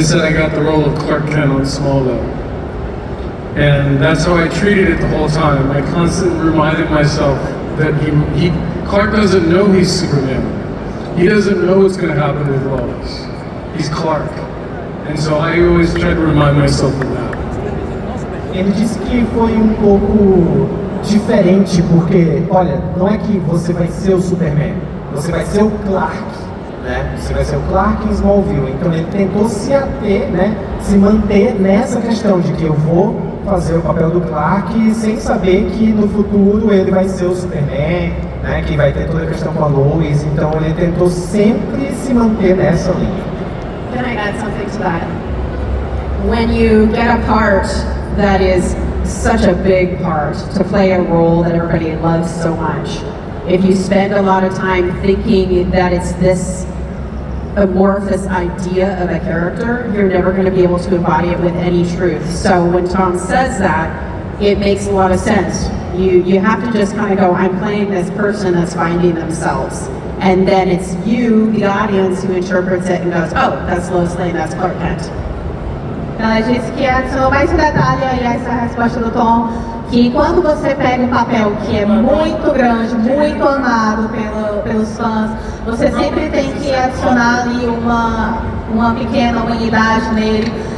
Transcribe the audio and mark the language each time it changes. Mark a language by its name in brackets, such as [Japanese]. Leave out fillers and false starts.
[English] They said I got the role of Clark Kent on Smallville. And that's how I treated it the whole time. I constantly reminded myself that Clark doesn't know he's Superman. He doesn't know what's going to happen with Lois. He's Clark. And so I always try to remind myself of that. [Portuguese] Ele disse que foi pouco diferente, porque, olha, não é que você vai ser o Superman, você vai ser o Clark, né? Você vai ser o Clark em Smallville. Então ele tentou se ater, né? Se manter nessa questão de que eu vou fazer o papel do Clark sem saber que no futuro ele vai ser o Superman, né? Que vai ter toda a questão com a Lois. Então ele tentou sempre se manter nessa linha. [English] Can I add something to that? When you get a part that is such a big part, to play a role that everybody loves so much, if you spend a lot of time thinking that it's this amorphous idea of a character, you're never going to be able to embody it with any truth. So when Tom says that, it makes a lot of sense. You have to just kind of go, I'm playing this person that's finding themselves. And then it's you, the audience, who interprets it and goes, oh, that's Lois Lane, that's Clark Kent. [Portuguese] Ela disse que adicionou mais um detalhe aí a essa resposta do Tom, que quando você pega um papel que é muito grande, muito amado pelos fãs, você sempre tem que adicionar ali uma pequena humanidade nele.